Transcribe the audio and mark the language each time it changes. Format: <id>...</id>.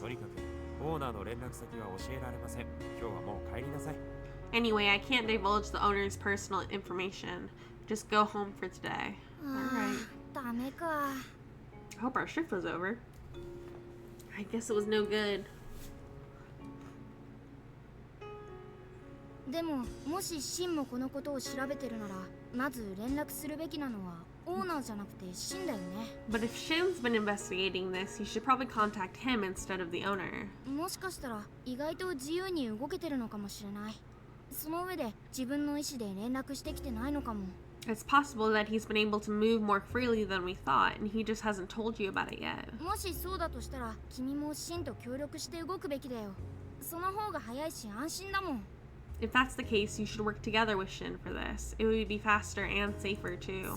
<ja>とにかく、オーナーの連絡先は教えられません。今日はもう帰りなさい。</ja> <en>Anyway, I can't divulge the owner's personal information. Just go home for today. Alright.</en> <ja>ダメか。</ja> <en>I hope our shift was over. I guess it was no good.</en> <ja>でも、もしシンもこのことを調べてるなら、まず連絡するべきなのはオーナーじゃなくてシンだよね。</ja> <en>But if Shin's been investigating this, you should probably contact him instead of the owner.</en> <ja>もしかしたら意外と自由に動けてるのかもしれない。その上で自分の意思で連絡してきてないのかも。</ja> <en>It's possible that he's been able to move more freely than we thought, and he just hasn't told you about it yet.</en> <ja>もしそうだとしたら、君もシンと協力して動くべきだよ。その方が早いし安心だもん。</ja> <en>If that's the case, you should work together with Shin for this. It would be faster and safer too,</en>